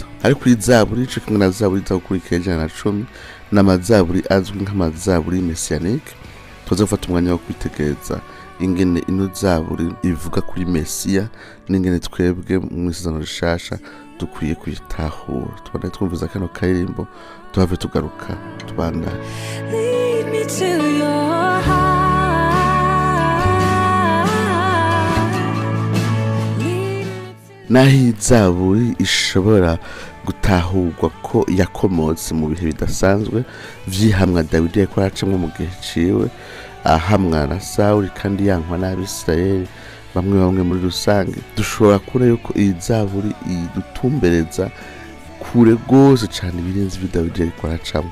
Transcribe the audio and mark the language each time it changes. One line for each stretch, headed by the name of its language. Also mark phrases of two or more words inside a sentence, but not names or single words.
Rundi: Ariko kuri zaburi ico kimwe na zaburi zakurikira 110 n'amazaburi azwi nk'amazaburi messianique, tuzofata umwanya wo kwitegereza ingene ino zaburi ivuga kuri Mesiya n'ingene twebwe mu isezerano rishasha dukwiye kwitahura. Tubandanye twumviza kano karirimbo tuhave tugaruka tubandanye.
English: Lead me to your heart.
Rundi: Naho zaburi ishobora gutahurwa ko yakomotse mu bihe bidasanzwe vyihamwa Dawidi yariko aracamwo mu gihe ciwe, ahamwa na Sawuli kandi yankwa n'Abisirayeli bamwe muri rusange, dushobora kubona yuko iyi zaburi idutumbereza kure gose cane ibirenze ibyo Dawidi yariko aracamwo.